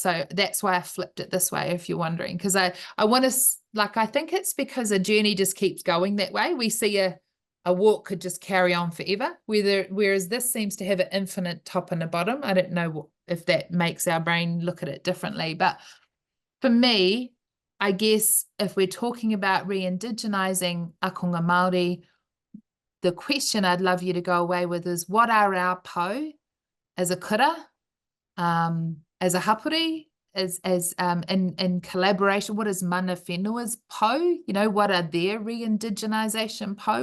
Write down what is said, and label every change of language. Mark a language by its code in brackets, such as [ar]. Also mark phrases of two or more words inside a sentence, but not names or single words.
[en] So that's why I flipped it this way, if you're wondering, because I want to, like, I think it's because a journey just keeps going that way. We see a walk could just carry on forever, whereas this seems to have an infinite top and a bottom. I don't know if that makes our brain look at it differently, but for me, I guess if we're talking about re-indigenizing [mi] akonga Māori, [en] the question I'd love you to go away with is, what are our po as a kura, as a hapuri, as in collaboration? What is [mi] Mana Whenua's [en] po? You know, what are their re-indigenization po?